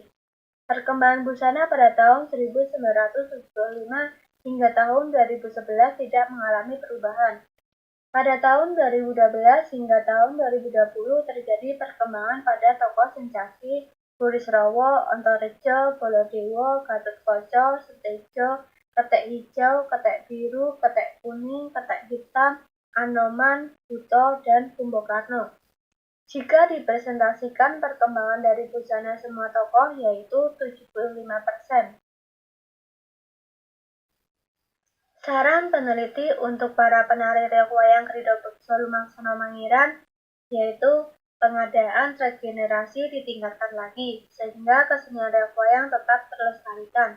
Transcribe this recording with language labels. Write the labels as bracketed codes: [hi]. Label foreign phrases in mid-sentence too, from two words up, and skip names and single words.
[id] Perkembangan busana pada tahun 1975 hingga tahun 2011 tidak mengalami perubahan. Pada tahun 2012 hingga tahun 2020 terjadi perkembangan pada tokoh Sencaki, Burisrawa, Antareja, Baladewa, Gatotkaca, Setejo, Ketek Hijau, Ketek Biru, Ketek Kuning, Ketek Hitam, Anoman, Buto, dan Kumbakarna. Jika dipresentasikan perkembangan dari busana semua tokoh yaitu 75%. Saran peneliti untuk para penari reok wayang Ridho Bekto Lumaksana Mangiran yaitu pengadaan regenerasi ditingkatkan lagi sehingga kesenian reok wayang tetap terlestarikan.